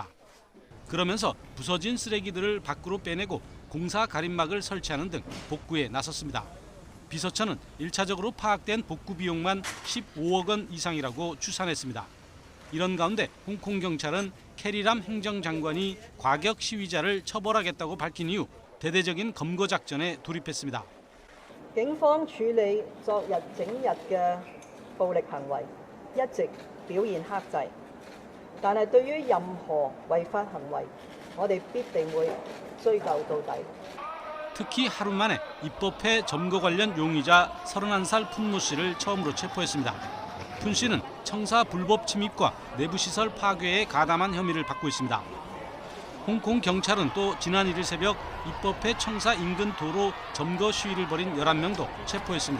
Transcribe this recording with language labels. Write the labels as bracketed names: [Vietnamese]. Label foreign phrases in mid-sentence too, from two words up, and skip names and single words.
[Korean] 그러면서 부서진 쓰레기들을 밖으로 빼내고 공사 가림막을 설치하는 등 복구에 나섰습니다. 비서처는 1차적으로 파악된 복구 비용만 15억 원 이상이라고 추산했습니다. 이런 가운데 홍콩 경찰은 캐리람 행정장관이 과격 시위자를 처벌하겠다고 밝힌 이후 대대적인 검거 작전에 돌입했습니다. [Cantonese] 警方處理昨日整日嘅暴力行為，一直表現克制。但係對於任何違法行為，我哋必定會追究到底。 [Korean] 특히 하루 만에 입법회 점거 관련 용의자 31살 푼모 씨를 처음으로 체포했습니다. 푼 씨는 청사 불법 침입과 내부시설 파괴에 가담한 혐의를 받고 있습니다. 홍콩 경찰은 또 지난 1일 새벽 입법회 청사 인근 도로 점거 시위를 벌인 11명도 체포했습니다.